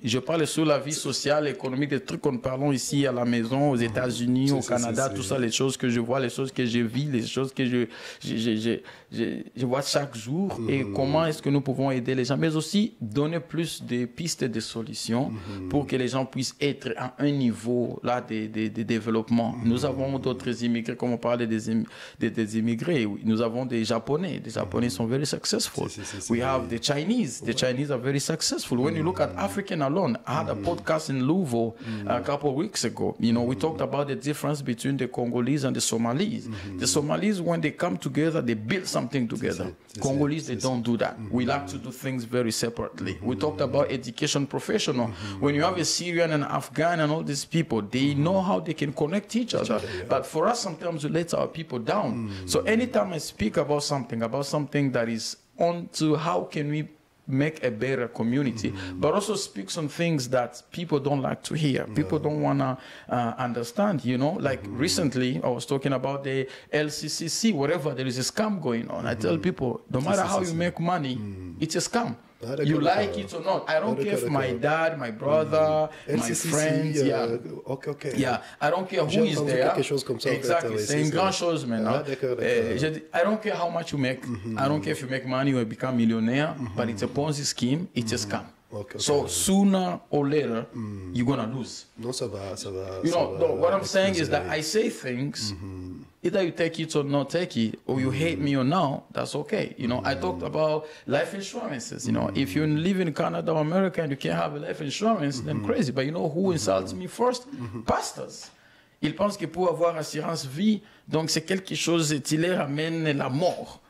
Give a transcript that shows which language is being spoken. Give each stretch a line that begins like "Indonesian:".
French: Je parle sur la vie sociale, économique, des trucs que nous parlons ici à la maison, aux États-Unis, au Canada, tout ça, les choses que je vois, les choses que je vis, les choses que je vois chaque jour et comment est-ce que nous pouvons aider les gens, mais aussi donner plus de pistes de solutions pour que les gens puissent être à un niveau là de développement. Nous avons d'autres immigrés, comme on parlait des immigrés, nous avons des Japonais sont
English: very successful. We have the Chinese. The Chinese are very successful. When you look at African alone, I had a podcast in Louisville a couple of weeks ago. You know, we talked about the difference between the Congolese and the Somalis. The Somalis, when they come together, they build something together. Congolese, they don't do that. We like to do things very separately. We talked about education professional. When you have a Syrian and Afghan and all these people, they know how they can connect each other. But for us, sometimes we let our people down. So anytime I speak about something that is on to how can we make a better community, but also speaks on things that people don't like to hear. People don't want to understand, you know. Like recently, I was talking about the LCCC, whatever, there is a scam going on. I tell people, no matter how you make money, it's a scam. You like it or not. I don't care if my dad, my brother, my friends, yeah, I don't care who is there.
French: Exactly, c'est une grande chose maintenant.
English: I don't care how much you make. I don't care if you make money or become millionaire, but it's a Ponzi scheme, it's a scam. Okay, so sooner or later, you're gonna lose.
French: Non, ça va.
English: You know, what I'm saying is that I say things, either you take it or not take it, or you hate me or not, that's okay. You know, I talked about life insurances. You know, if you live in Canada or America and you can't have a life insurance, then crazy. But you know who insults me first? Pastors.
French: Ils pensent que pour avoir assurance vie, donc c'est quelque chose qui les ramène la mort.